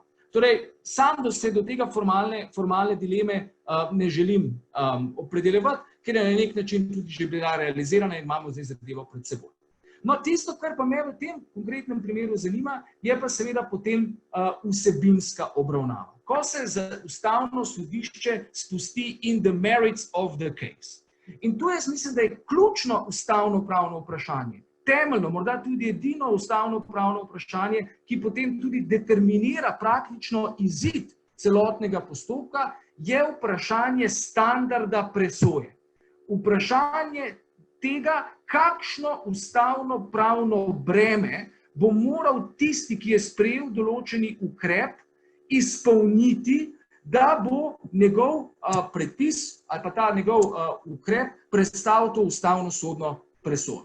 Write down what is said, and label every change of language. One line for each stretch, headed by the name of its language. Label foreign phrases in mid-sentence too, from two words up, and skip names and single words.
Slovenian: Torej, sam se do tega formalne dileme ne želim opredeljevati, ker je na nek način tudi že bila realizirana in imamo zdaj zadevo pred seboj. No, tisto, kar pa me v tem konkretnem primeru zanima, je pa seveda potem vsebinska obravnava. Ko se za ustavno sodišče spusti
English: in the merits of the case.
Slovenian: In tu jaz mislim, da je ključno ustavno pravno vprašanje. Temeljno, morda tudi edino ustavno pravno vprašanje, ki potem tudi determinira praktično izid celotnega postopka, je vprašanje standarda presoje. Vprašanje tega, kakšno ustavno pravno breme bo moral tisti, ki je sprejel določeni ukrep, izpolniti, da bo njegov predpis ali pa ta njegov ukrep prestal to ustavno sodno presojo.